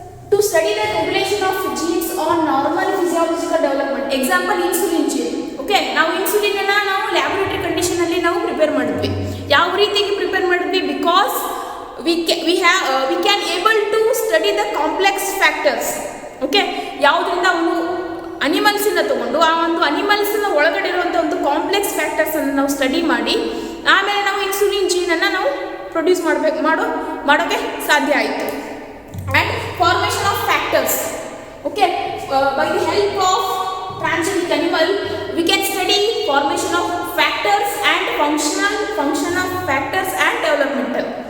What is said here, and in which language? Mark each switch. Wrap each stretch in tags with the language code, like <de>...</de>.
<en>To study the regulation of genes on normal physiological development. Example, insulin gene. Okay.</en> <kn>ನಾವು insulin ಅನ್ನು ನಾವು laboratory condition ಅಲ್ಲಿ ನಾವು prepare ಮಾಡಿದ್ವಿ. ಯಾವ ರೀತಿಯಾಗಿ ಪ್ರಿಪೇರ್ ಮಾಡಿದ್ವಿ?</kn> <en>Because we can able to study the complex factors.</en> <kn>Okay, ಯಾವುದರಿಂದ ಒಂದು ಅನಿಮಲ್ಸಿಂದ ತಗೊಂಡು ಆ ಒಂದು ಅನಿಮಲ್ಸಿನ ಒಳಗಡೆ ಇರುವಂಥ ಒಂದು ಕಾಂಪ್ಲೆಕ್ಸ್ ಫ್ಯಾಕ್ಟರ್ಸನ್ನು ನಾವು ಸ್ಟಡಿ ಮಾಡಿ ಆಮೇಲೆ ನಾವು ಇನ್ಸುಲಿನ್ ಜೀನನ್ನು ನಾವು ಪ್ರೊಡ್ಯೂಸ್ ಮಾಡೋಕ್ಕೆ ಸಾಧ್ಯ ಆಯಿತು.</kn> <en>And formation of factors. Okay, by the help of transgenic animal we can study formation of factors and function of factors and developmental.</en>